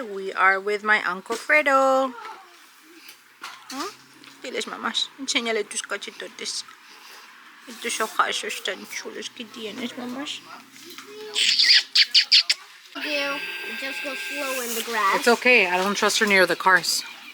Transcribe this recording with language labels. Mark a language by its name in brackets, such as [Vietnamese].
[English] We are with my Uncle Fredo. [Spanish] Diles, mamás. Enséñale tus cachetotes. Y tus ojazos tan chulos que tienes, mamás. [English] You just go slow in the grass. It's okay. I don't trust her near the cars.